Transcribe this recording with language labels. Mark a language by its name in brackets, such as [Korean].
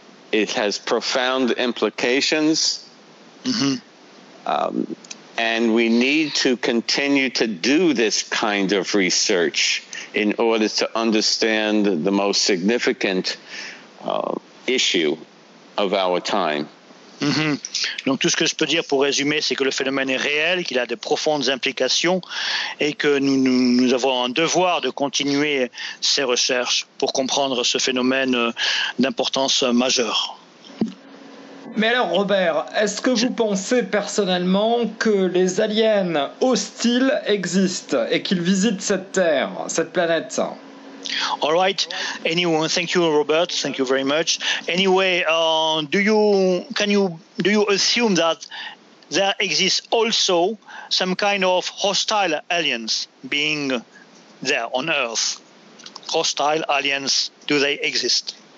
[English] It has profound implications. Mm-hmm. And we need to continue to do this kind of research in order to understand the most significant issue of our time. Mm-hmm. [French] Donc tout ce que je peux dire pour résumer, c'est que le phénomène est réel, qu'il a de profondes implications et que nous avons un devoir de continuer ces recherches pour comprendre ce phénomène d'importance majeure. Mais alors, Robert, est-ce que vous pensez personnellement que les aliens hostiles existent et qu'ils visitent cette Terre, cette planète ? [English] All right. Anyway, thank you, Robert. Thank you very much. Anyway, do you assume that there exists also some kind of hostile aliens being there on Earth? Hostile aliens, do they exist?